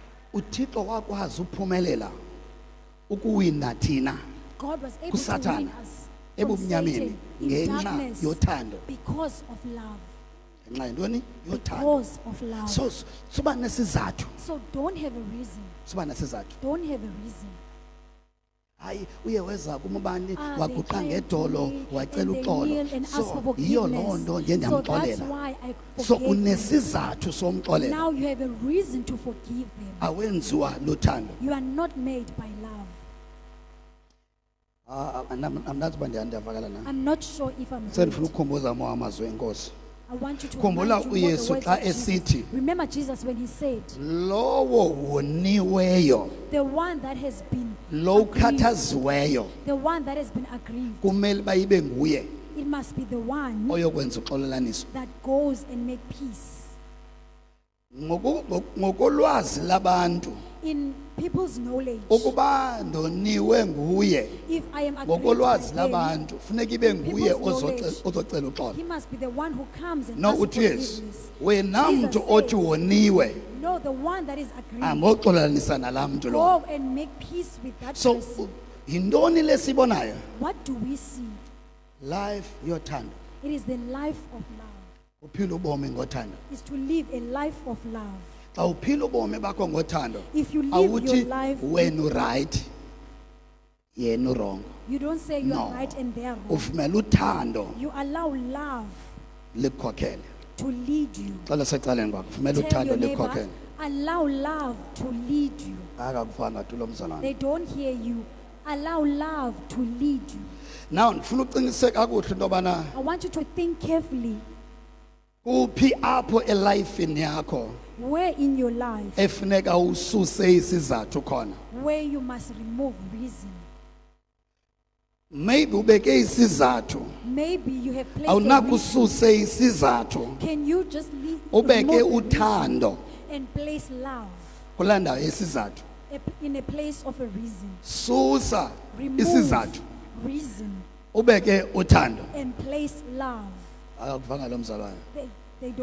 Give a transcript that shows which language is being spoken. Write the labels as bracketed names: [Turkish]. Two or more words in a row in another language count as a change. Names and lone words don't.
[Xhosa] uThixo wakwazi uphumelela ukuwina thina [English] God was able to [Xhosa] kuSathane [English] win us from [Xhosa] ebumnyameni [English] Satan in [Xhosa] ngenxa [English] darkness [Xhosa] yothando. [English] because of love. [Xhosa] Ngenxa yintoni? Yothando. [English] Because of love. [Xhosa] So suba nesizathu, [English] So don't have a reason. [Xhosa] suba nesizathu. [English] Don't have a reason. [Xhosa] Hayi uye weza kumubani [English] They [Xhosa] waguqa [English] came [Xhosa] ngedolo [English] to me [Xhosa] wacela [English] and they kneel [Xhosa] uxolo. [English] and ask [Xhosa] So [English] for [Xhosa] yiyo [English] forgiveness. [Xhosa] loo nto nje [English] So that's [Xhosa] ndiyamxolela. [English] why I [Xhosa] So [English] forgave them. [Xhosa] unesizathu somxolela. [English] Now you have a reason to forgive them. [Xhosa] Awenziwa luthando. [English] You are not made by love. [Xhosa] Amnazi uba ndiyavakala na. [English] I'm not sure if I'm [Xhosa] Sendifuna [English] right. [Xhosa] ukukhumbuza amazwi enkosi. [English] I want you to [Xhosa] Khumbula [English] remind you what [Xhosa] uYesu [English] the words [Xhosa] xa [English] of Jesus. [Xhosa] esithi, [English] Remember Jesus when he said, [Xhosa] Lowo woniweyo, [English] the one that has been [Xhosa] lo [English] aggrieved, [Xhosa] ukhathaziweyo [English] the one that has been aggrieved, [Xhosa] kumele bayibe nguye [English] it must be the one [Xhosa] oyokwenza uxolelaniso. [English] that goes and make peace. [Xhosa] Ngokolwazi labantu [English] In people's knowledge, [Xhosa] ukuba ndoniwe nguye, [English] if I am aggrieved [Xhosa] ngokolwazi [English] by him, [Xhosa] labantu funeka ibe nguye [English] people's knowledge, [Xhosa] ozocela uxolo. [English] he must be the one who comes and [Xhosa] No [English] asks for [Xhosa] uthi Yesu, [English] forgiveness. [Xhosa] wena [English] Jesus [Xhosa] mntu othi [English] says, [Xhosa] woniwe [English] no, the one that is aggrieved, [Xhosa] angoxolelanisa nalaa mntu lo. [English] go and make peace with that [Xhosa] So [English] person. [Xhosa] yintoni lesibonayo? [English] What do we see? [Xhosa] Life yothando. [English] It is the life of love. [Xhosa] Uphila ubomi ngothando. [English] Is to live a life of love. [Xhosa] Xa uphila ubomi bakho ngothando, [English] If you live your [Xhosa] awuthi [English] life, [Xhosa] wena uright yena urongo. [English] you don't say you [Xhosa] No. [English] are right and they are wrong. [Xhosa] Uvumela uthando [English] You allow love [Xhosa] likukhokhele. [English] to lead you. [Xhosa] Xela secaleni kwakho, vumela [English] Tell [Xhosa] uthando [English] your neighbor, [Xhosa] likukhokhele. [English] allow love to lead you. [Xhosa] Akakufanga tulo mzalwane. [English] They don't hear you. Allow love to lead you. [Xhosa] Now ndifuna uqiniseke kakuhle into yobana [English] I want you to think carefully [Xhosa] kuphi apho elifini yakho [English] where in your life, [Xhosa] efuneka ususe isizathu khona. [English] where you must remove reason. [Xhosa] Maybe ubeke isizathu, [English] Maybe you have placed a [Xhosa] awunako [English] reason. [Xhosa] ususe isizathu, [English] Can you just [Xhosa] ubeke [English] remove the reason [Xhosa] uthando [English] and place love [Xhosa] kulaa ndawo yesizathu. [English] in a place of a reason? [Xhosa] Susa [English] Remove [Xhosa] isizathu, [English] reason [Xhosa] ubeke uthando. [English] and place love. [Xhosa] Akakuvanga lo mzalwane. [English] They don't